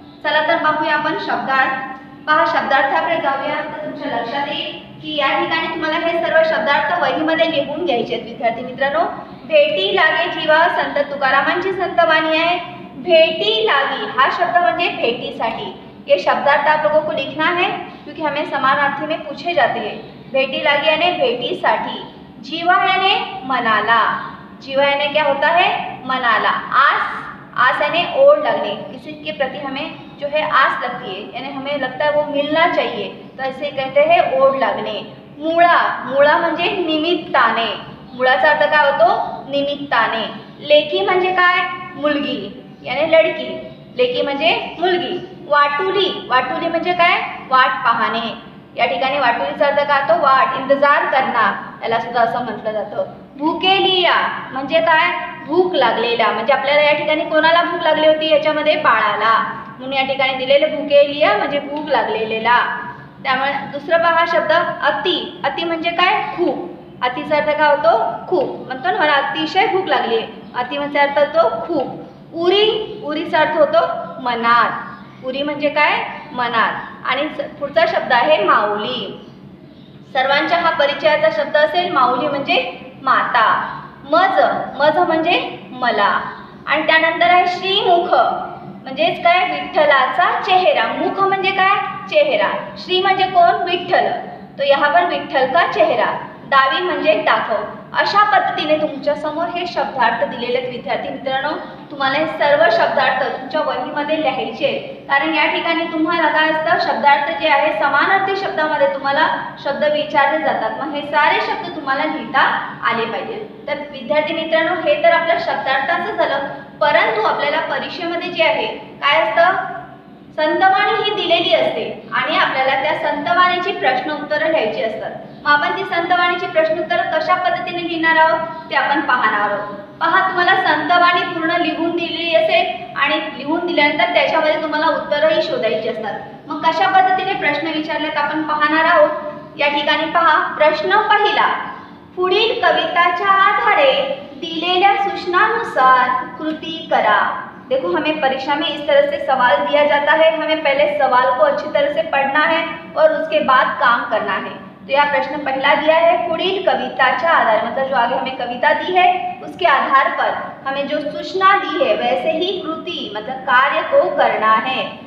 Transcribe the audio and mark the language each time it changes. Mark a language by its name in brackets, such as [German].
[Marathi] चला तर पाहूया आपण शब्दार्थ। पहा, शब्दार्थाकडे जाऊया तर तुमच्या लक्षात येईल की या ठिकाणी तुम्हाला हे सर्व शब्दार्थ वहीमध्ये लिहून घ्यायचे आहेत। विद्यार्थी मित्रांनो, भेटी लागे जीवा संत तुकारामांची संतवाणी है। भेटी लागी हा शब्द म्हणजे भेटीसाठी। [Hindi] ये शब्दार्थ आप लोगों को लिखना है क्योंकि हमें समानार्थी में पूछे जाते हैं। [Marathi] भेटी लागी यानी भेटीसाठी। [Hindi] जीवा यानी मनाला। जीवा यानी क्या होता है? मनाला। आस यानी ओढ़ लगने, किसी के प्रति हमें जो है आस लगती है, यानी हमें लगता है वो मिलना चाहिए, तो ऐसे कहते हैं ओढ़ लगने। [Marathi] मुळा म्हणजे निमित्ताने। मुळाचा अर्थ काय होतो? निमित्ताने। लेकी म्हणजे काय? मुलगी [Hindi] यानी लड़की। [Marathi] लेकी म्हणजे मुलगी। वाटुली म्हणजे काय? वाट पाहणे। या ठिकाणी वाटुलीचा अर्थ काय होतो? वाट, [Hindi] इंतजार करना, [Marathi] याला सुद्धा असं म्हटलं जातं। भुकेलिया म्हणजे काय? भूक लागलेला। म्हणजे आपल्याला या ठिकाणी कोणाला भूक लागली होती? याच्यामध्ये बाळाला, म्हणून या ठिकाणी दिलेले भुकेलिया म्हणजे भूक लागलेला। त्यामुळे दुसरा पहा शब्द अति म्हणजे काय? खूप। अतिचा अर्थ काय होतो? खूप। म्हणतो ना मला अतिशय भूक लागली आहे, अति म्हणजे अर्थ होतो खूप। उरीचा अर्थ होतो मनात। उरी म्हणजे काय? मनात। आणि पुढचा शब्द आहे माऊली। सर्वांच्या हा परिचयाचा शब्द असेल। माऊली म्हणजे माता। मज म्हणजे मला। आणि त्यानंतर आहे श्रीमुख, म्हणजेच काय? विठ्ठलाचा चेहरा। मुख म्हणजे काय? चेहरा। श्री म्हणजे कोण? [Hindi] विठ्ठल, तो यहाँ पर विठ्ठल का चेहरा। [Marathi] दावी म्हणजे दाखव। अशा पद्धतीने तुमच्या समोर हे शब्दार्थ दिलेले आहेत। विद्यार्थी मित्रांनो, तुम्हाला हे सर्व शब्दार्थ तुमच्या वहीमध्ये लिहायचे, कारण या ठिकाणी तुम्हाला काय असतं? शब्दार्थ जे आहे समानार्थी शब्दामध्ये तुम्हाला शब्द विचारले जातात, मग हे सारे शब्द तुम्हाला लिहिता आले पाहिजे। तर विद्यार्थी मित्रांनो, हे तर आपलं शब्दार्थाचं झालं, परंतु आपल्याला परीक्षेमध्ये जे आहे काय असतं? संतवाणी ही दिलेली असते आणि आपल्याला त्या संतवाणीची प्रश्न उत्तरं लिहायची असतात। मग आपण ती संतवाणीची प्रश्न उत्तरं कशा पद्धतीने लिहिणार आहोत ते आपण पाहणार आहोत। पहा, तुम्हाला संतवाणी पूर्ण लिहून दिलेली असेल आणि लिहून दिल्यानंतर त्याच्यामध्ये तुम्हाला उत्तरही शोधायची असतात। मग कशा पद्धतीने प्रश्न विचारलेत आपण पाहणार आहोत। या ठिकाणी पहा, प्रश्न पहिला, पुढील कविताच्या आधारे दिलेल्या सूचनानुसार कृती करा। [Hindi] देखो, हमें परीक्षा में इस तरह से सवाल दिया जाता है, हमें पहले सवाल को अच्छी तरह से पढ़ना है और उसके बाद काम करना है। तो यह प्रश्न पहला दिया है, [Marathi] पुढील कविताच्या आधार, [Hindi] मतलब जो आगे हमें कविता दी है उसके आधार पर हमें जो सूचना दी है वैसे ही कृति मतलब कार्य को करना है।